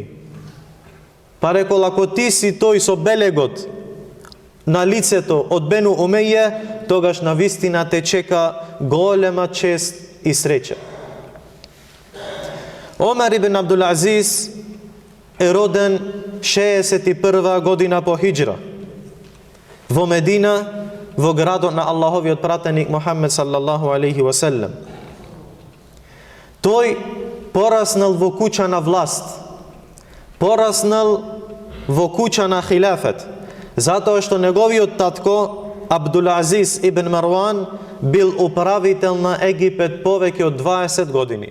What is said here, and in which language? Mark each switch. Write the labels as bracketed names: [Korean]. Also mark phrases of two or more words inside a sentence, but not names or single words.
[Macedonian] Па рекол: ако ти си тој со белегот на лицето од Бену Умеје, тогаш на вистина те чека голема чест и среќа. Омер ибн Абдул Азиз е роден 61 година по хиџра во Медина, во градот на Аллаховиот пратеник Мухаммед [Arabic] صلى الله عليه وسلم. [Macedonian] Тој пораснал во куќа на власт, пораснал во куќа на хилафет, затоа што неговиот татко Абдул Азиз ибн Марван бил управител на Египет повеќе од 20 години.